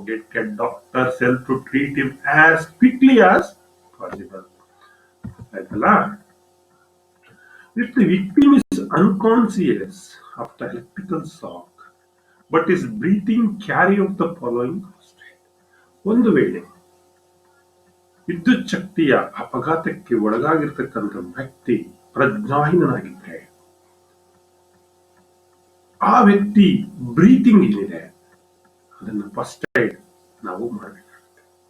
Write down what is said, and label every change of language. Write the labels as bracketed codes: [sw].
[en] Get doctors help to treat him as quickly as possible. [kn] ಆಯ್ತಲ್ಲ. [en] If the victim is unconscious after electrical shock but is breathing, carry out the following statement. [kn] ಒಂದು ವೇಳೆ ವಿದ್ಯುತ್ ಶಕ್ತಿಯ ಅಪಘಾತಕ್ಕೆ ಒಳಗಾಗಿರ್ತಕ್ಕಂಥ ವ್ಯಕ್ತಿ ಪ್ರಜ್ಞಾಹೀನನಾಗಿದ್ರೆ, ಆ ವ್ಯಕ್ತಿ ಬ್ರೀತಿಂಗ್ ಏನಿದೆ ಅದನ್ನ ಫಸ್ಟ್ ಏಡ್ ನಾವು ಮಾಡಬೇಕಾಗುತ್ತೆ.